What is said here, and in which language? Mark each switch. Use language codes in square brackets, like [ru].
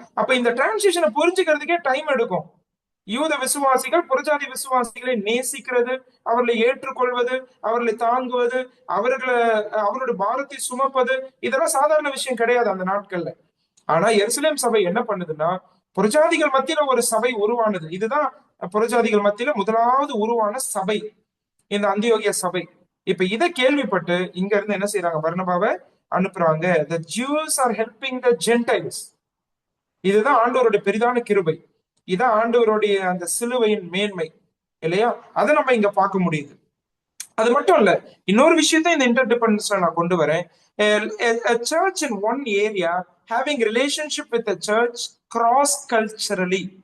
[ta] அப்ப இந்த டிரான்சிஷனை புரிஞ்சுக்கிறதுக்கே டைம் எடுக்கும். யூத விசுவாசிகள் புறஜாதி விசுவாசிகளை நேசிக்கிறது, அவர்களை ஏற்றுக்கொள்வது, அவர்களை தாங்குவது, அவர்களை அவருடைய பாரத்தை சுமப்பது, இதெல்லாம் சாதாரண விஷயம் கிடையாது அந்த நாட்கள்ல. ஆனா எருசலேம் சபை என்ன பண்ணுதுன்னா, புறஜாதிகள் மத்தியில ஒரு சபை உருவானது. இதுதான் புறஜாதிகள் மத்தியில முதலாவது உருவான சபை, இந்த அந்தியோகிய சபை. இப்ப இதை கேள்விப்பட்டு இங்க இருந்து என்ன செய்யறாங்க, பர்னபாவை அனுப்புறாங்க. [en] The Jews are helping the Gentiles. [ta] இதுதான் ஆண்டவருடைய பெரிதான கிருபை. இதான் ஆண்டவருடைய அந்த சிலுவையின் மேன்மை, இல்லையா? அதை நம்ம இங்க பார்க்க முடியுது. அது மட்டும் இல்ல, இன்னொரு விஷயத்த இந்த இன்டர்டிபெண்டன்ஸ்ல நான் கொண்டு வரேன். [en] A church in one area having relationship with a church cross culturally.